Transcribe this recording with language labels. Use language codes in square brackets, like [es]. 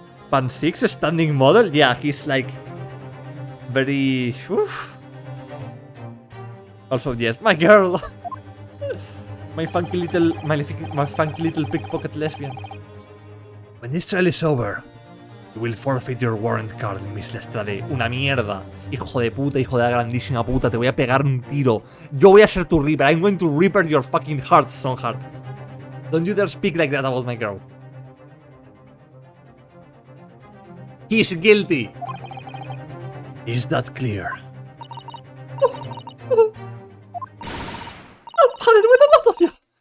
[en] Pan 6, a standing model? Yeah, he's like... very... Oof. Also, yes, my girl! my funky little pickpocket lesbian. When this trial is over, You will forfeit your warrant card, Miss Lestrade. [es] Una mierda. Hijo de puta, hijo de la grandísima puta. Te voy a pegar un tiro. Yo voy a ser tu Reaper. [en] I'm going to Reaper your fucking heart, Stoneheart. Don't you dare speak like that about my girl. He's guilty. Is that clear? I've had it with a lot of you.